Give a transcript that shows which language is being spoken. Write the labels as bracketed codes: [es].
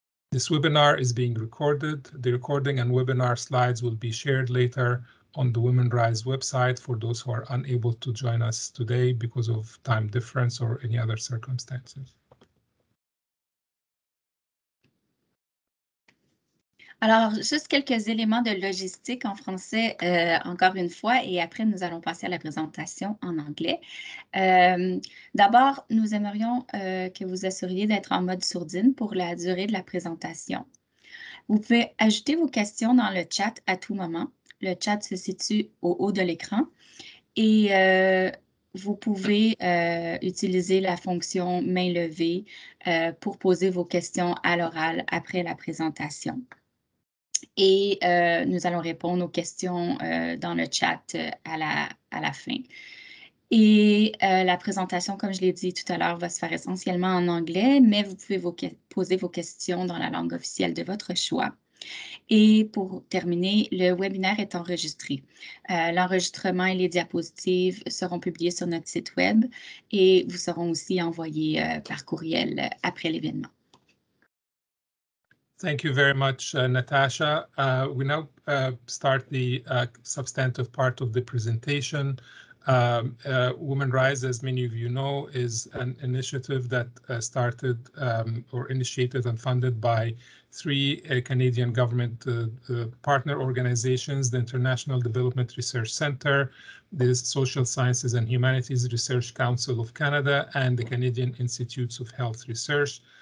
[en] This webinar is being recorded. The recording and webinar slides will be shared later on the Women Rise website for those who are unable to join us today because of time difference or any other circumstances. [fr] Alors, juste quelques éléments de logistique en français, encore une fois, et après, nous allons passer à la présentation en anglais. D'abord, nous aimerions que vous assuriez d'être en mode sourdine pour la durée de la présentation. Vous pouvez ajouter vos questions dans le chat à tout moment. Le chat se situe au haut de l'écran et vous pouvez utiliser la fonction main levée pour poser vos questions à l'oral après la présentation. Et nous allons répondre aux questions dans le chat à la fin. Et la présentation, comme je l'ai dit tout à l'heure, va se faire essentiellement en anglais, mais vous pouvez poser vos questions dans la langue officielle de votre choix. Et pour terminer, le webinaire est enregistré. L'enregistrement et les diapositives seront publiés sur notre site web et vous seront aussi envoyés par courriel après l'événement. [en] Thank you very much, Natasha. We now start the substantive part of the presentation. Women Rise, as many of you know, is an initiative that started or initiated and funded by three Canadian government partner organizations, the International Development Research Centre, the Social Sciences and Humanities Research Council of Canada, and the Canadian Institutes of Health Research.